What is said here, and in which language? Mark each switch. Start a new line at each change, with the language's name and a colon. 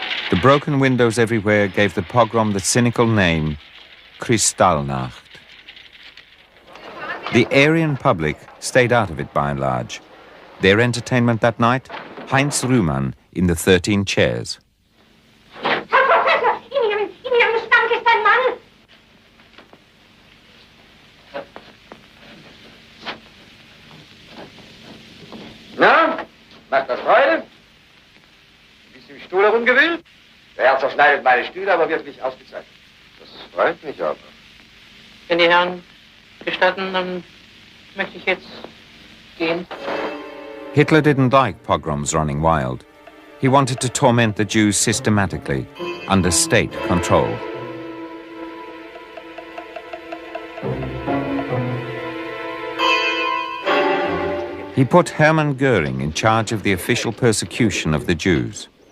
English: The broken windows everywhere gave the pogrom the cynical name Kristallnacht. The Aryan public stayed out of it by and large. Their entertainment that night, Heinz Rühmann in the 13 chairs.
German: Herr Professor, in Ihrem Schrank ist ein Mann. Na, macht das Freude? Bist du im Stuhl herumgewühlt? Der Herr zerschneidet meine Stühle, aber wird nicht ausgezeichnet. Das freut mich aber. Wenn die Herren gestatten, dann möchte ich jetzt gehen.
English: Hitler didn't like pogroms running wild. He wanted to torment the Jews systematically, under state control. He put Hermann Göring in charge of the official persecution of the Jews.